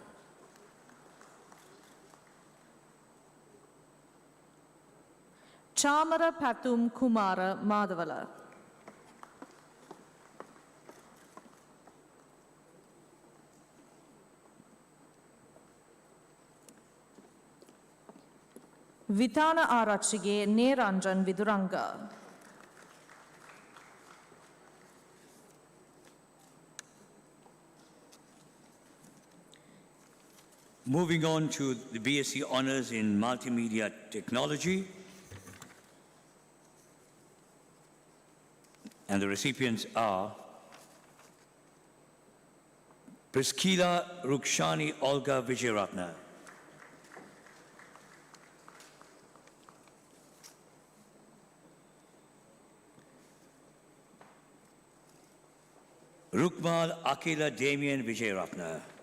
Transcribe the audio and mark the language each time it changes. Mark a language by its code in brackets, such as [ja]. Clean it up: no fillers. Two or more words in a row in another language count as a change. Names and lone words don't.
[en] Chamara Patum Kumara Madhavala. Vitana Arachige Neranjan Viduranga. Moving on to the BSc Honours in Multimedia Technology. And the recipients are Priskila Rukshani Olga Vijayaratna. Rukmal Akila Damien Vijayaratna.